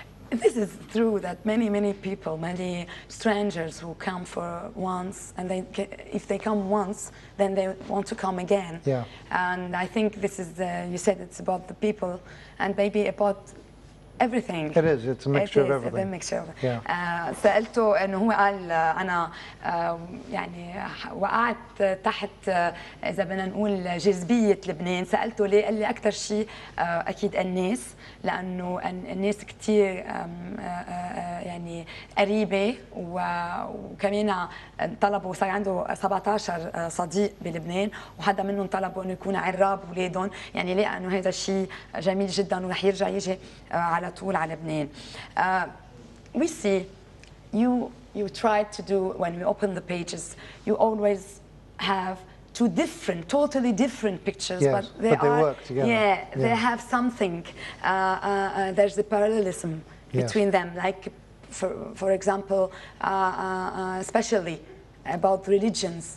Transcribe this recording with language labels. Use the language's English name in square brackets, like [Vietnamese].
[English] This is true that many people, many strangers who come for once, and if they come once, then they want to come again. Yeah. And I think this is you said it's about the people and maybe about everything. It is. It's a mixture of everything. It's a mixture of yeah. [Arabic] سألته إنه هو قال أنا يعني وقعت تحت إذا بدنا نقول جاذبية لبنان. سألته ليه؟ قال لي أكثر شيء أكيد الناس، لأنه الناس كثير يعني قريبة، وكمان طلبوا، صار عنده 17 صديق بلبنان، وحدا منهم طلبوا إنه يكون عراب أولادهم، يعني لقى إنه هذا الشيء جميل جدا ورح يرجع يجي على طول على لبنان. [English] We see you try to do, when we open the pages, you always have two totally different pictures, yes, but they work together. Yeah, they have something. There's the parallelism between them, like for example, especially about religions.